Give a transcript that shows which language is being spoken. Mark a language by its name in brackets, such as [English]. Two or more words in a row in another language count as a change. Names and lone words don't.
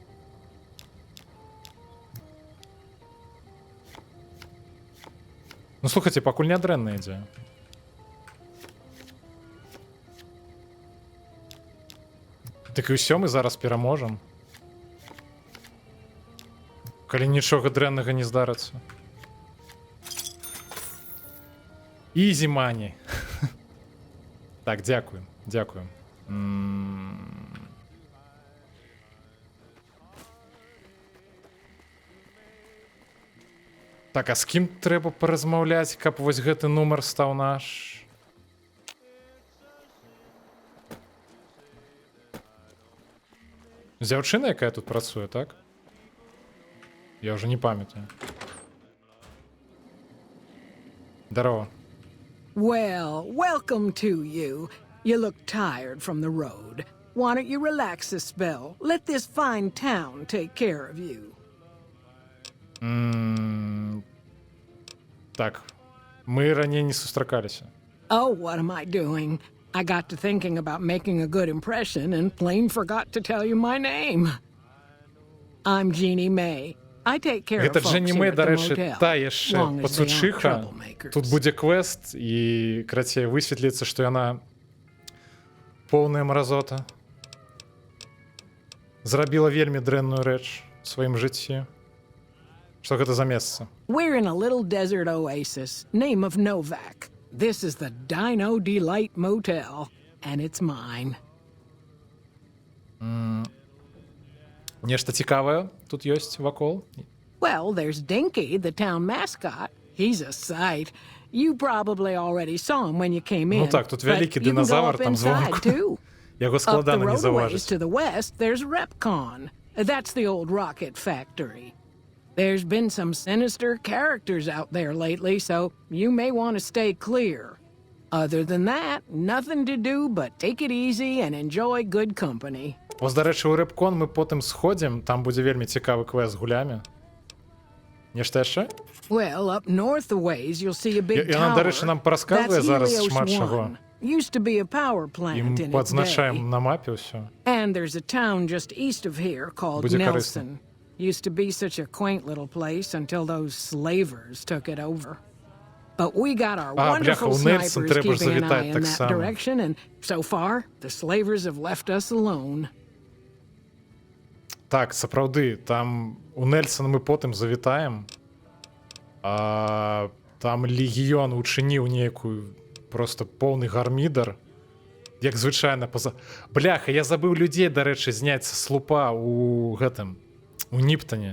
[Belarusian] Ну, слухайце, пакуль не дрэнна ідзе. Так і ўсё, мы зараз пераможам. Калі нічога дрэннага не здарыцца. [English] Easy money. [Belarusian] Так, дзякуем, дзякуем. Так, а з кім трэба паразмаўляць, каб вось гэты нумар стаў наш? Дзяўчына, якая тут працуе, так? Я ўжо не памятаю. Здарова. [English] Well, welcome to you. You look tired from the road. Why don't you relax a spell? Let this fine town take care of you. Так, мы раней не сустракаліся. Oh, what am I doing? I got to thinking about making a good impression and plain forgot to tell you my name. I'm Jeannie May. I take care of [Belarusian] Гэта [English] folks [Belarusian] Дженні [English] here [Belarusian] Мэй, [English] at the [Belarusian] дарэчы, [English] motel, [Belarusian] та яшчэ [English] long as they aren't [Belarusian] пацучыха. [English] troublemakers. [Belarusian] Тут будзе квест, і, карацей, высветліцца, што яна поўная мразота. Зрабіла вельмі дрэнную рэч у сваім жыцці. Што гэта за месца? [English] We're in a little desert oasis, name of Novak. This is the Dino Delight Motel, and it's mine. [Belarusian] Нешта цікавае тут ёсць вакол? [English] Well, there's Dinky, the town mascot. He's a sight. You probably already saw him when you came in. [Belarusian] Ну так, тут вялікі [English] but you can go [Belarusian] динозавр [English] up [Belarusian] там [English] inside, [Belarusian] звонку. [English] too. [Belarusian] Яго [English] Up the [Belarusian] складана не [English] roadways [Belarusian] заўважыць. [English] to the west, there's Repcon. That's the old rocket factory. There's been some sinister characters out there lately, so you may want to stay clear. Other than that, nothing to do but take it easy and enjoy good company. [Belarusian] Ось, дарэчы, у Рэпкон мы потым сходзім, там будзе вельмі цікавы квест з гулямі. Нешта яшчэ? [English] Well, up north a ways, you'll see a big [Belarusian] Яна, [English] tower. [Belarusian] дарэчы, нам парасказвае [English] That's [Belarusian] зараз [English] Helios [Belarusian] шмат [English] 1. [Belarusian] чаго. [English] Used to be a power plant [Belarusian] І [English] in [Belarusian] мы [English] its day. [Belarusian] падзначаем на мапе ўсё. [English] And there's a town just east of here called [Belarusian] Будзе [English] Nelson. [Belarusian] карысна. [English] used to be such a quaint little place until those slavers took it over. But we got our [Belarusian] бляха, [English] wonderful [Belarusian] у Нельсон [English] snipers [Ukrainian] треба ж [English] keeping an [Ukrainian] завітати [English] eye in [Belarusian] так [English] that [Belarusian] само. [English] direction, and so far, the slavers have left us alone. [Belarusian] Так, сапраўды, там у Нельсон мы потым завітаем. А там легіён учыніў нейкую просто поўны гармідар. Як звычайна поза... Бляха, я забыў людзей, дарэчы, зняць са слупа у гэтым, у Ніптане.